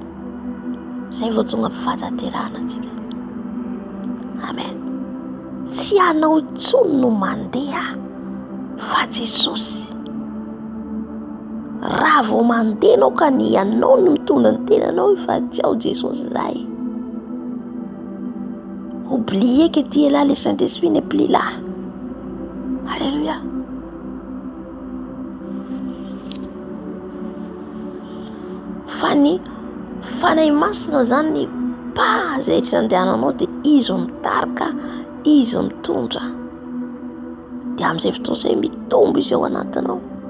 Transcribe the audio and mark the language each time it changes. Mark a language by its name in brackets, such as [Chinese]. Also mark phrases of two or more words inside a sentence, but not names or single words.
[Malagasy] Zay vao tonga fataterana antsika. Amen. Tsy anao tsony no mandeha fa Jesosy. Raha vao mandeha anao ka ny anao no mitondra ny tenanao fa tsy ao Jesosy zay. [French] Oubliez que tu es là, le Saint-Esprit n'est plus là. Alléluia. [Malagasy] Fany fanahy masina zany ny pahazaitra andehananao dia izy mitarika, izy mitondra. Dia amin'izay fotoana izay mitombo izy ao anatinao.